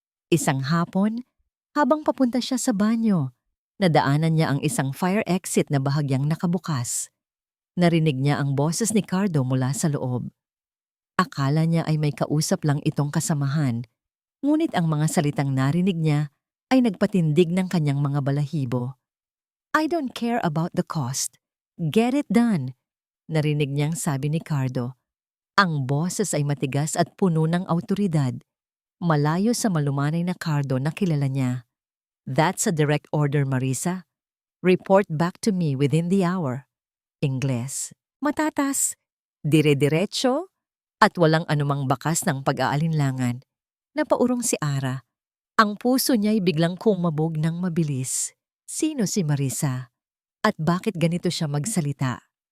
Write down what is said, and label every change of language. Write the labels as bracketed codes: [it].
[tl] Isang hapon, habang papunta siya sa banyo, nadaanan niya ang isang fire exit na bahagyang nakabukas. Narinig niya ang boses ni Cardo mula sa loob. Akala niya ay may kausap lang itong kasamahan, ngunit ang mga salitang narinig niya ay nagpatindig ng kanyang mga balahibo. [en] "I don't care about the cost. Get it done," [tl] narinig niyang sabi ni Cardo. Ang boses ay matigas at puno ng awtoridad, malayo sa malumanay na Cardo na kilala niya. [en] "That's a direct order, Marisa. Report back to me within the hour." [tl] Ingles, matatas, dire-diretso, at walang anumang bakas ng pag-aalinlangan. Napaurong si Ara. Ang puso niya'y biglang kumabog ng mabilis. Sino si Marisa? At bakit ganito siya magsalita?